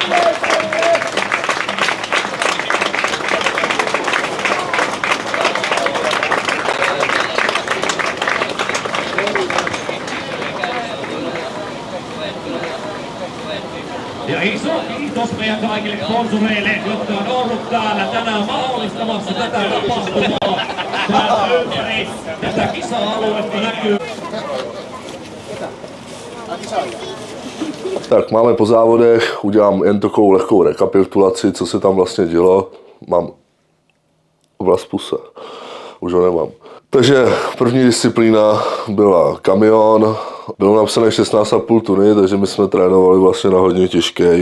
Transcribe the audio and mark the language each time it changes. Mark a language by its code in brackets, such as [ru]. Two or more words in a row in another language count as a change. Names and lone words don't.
[fi] Ja iso kiitos meidän kaikille sponsoreille, jotka on ollut täällä tänään mahdollistamassa tätä tapahtumaa. Täällä ympäri tätä kisa-aluetta näkyy. [cs] Tak máme po závodech, udělám jen takovou lehkou rekapitulaci, co se tam vlastně dělo. Mám obraz puse, už ho nemám. Takže první disciplína byla kamion, bylo napsané 16,5 tuny, takže my jsme trénovali vlastně na hodně těžký.